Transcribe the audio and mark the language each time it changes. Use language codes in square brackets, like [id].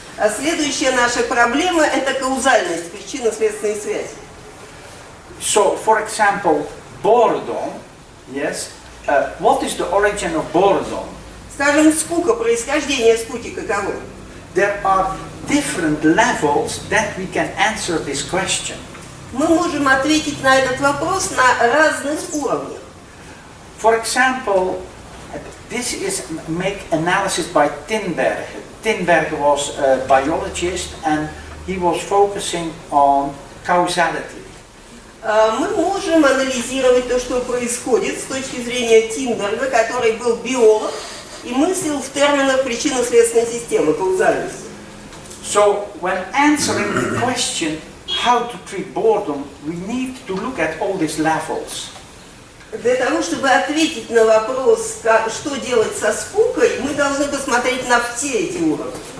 [ru] А следующая наша проблема – это каузальность, причинно-следственной связи. [en] So, for example, boredom, yes. What is the origin of boredom? [ru] Скажем, скука, происхождение скуки каково? [en] There are different levels that we can answer this question. [ru] Мы можем ответить на этот вопрос на разных уровнях. [en] For example, this is make analysis by Tinbergen. Tinbergen was a biologist and he was focusing on causality. [ru] Мы можем анализировать то, что происходит с точки зрения Тинберга, который был биолог и мыслил в терминах причинно-следственной системы, каузальности. [en] So, when answering the question how to treat boredom, we need to look at all these levels. [ru] Для того, чтобы ответить на вопрос, что делать со скукой, мы должны посмотреть на все эти уровни.